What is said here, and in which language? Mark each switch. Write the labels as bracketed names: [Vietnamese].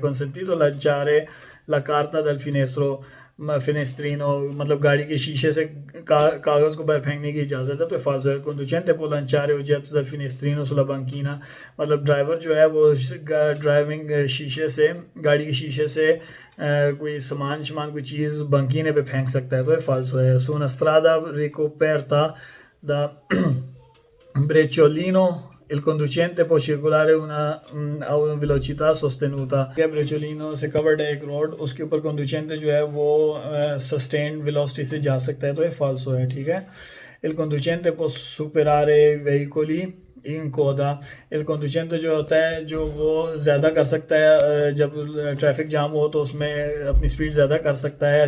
[Italian] consentito lanciare la carta dal finestrino, [Hindi] मतलब गाड़ी के शीशे से कागज़ को बाहर फेंकने की इजाज़त है, तो फाल्सो है. [Italian] conducente può lanciare oggetto dal finestrino sulla banchina, [Hindi] मतलब ड्राइवर जो है वो ड्राइविंग शीशे से, गाड़ी के शीशे से कोई सामान कोई चीज़ बंकीने पे फेंक सकता है, तो ये फाल्सो है. [Italian] su una strada ricoperta da brecciolino il conducente può circolare a una velocità sostenuta. [Hindi] ब्रेचोलिनो से कवर्ड है एक रोड, उसके ऊपर कंडुचेंट जो है वो सस्टेन्ड वेलोसिटी से जा सकता है, तो ये फाल्सो है, ठीक है. [Italian] il conducente può superare veicoli in coda, [Hindi] il conducente जो होता है जो वो ज़्यादा कर सकता है, जब ट्रैफिक जाम हो तो उसमें अपनी स्पीड ज़्यादा कर सकता है.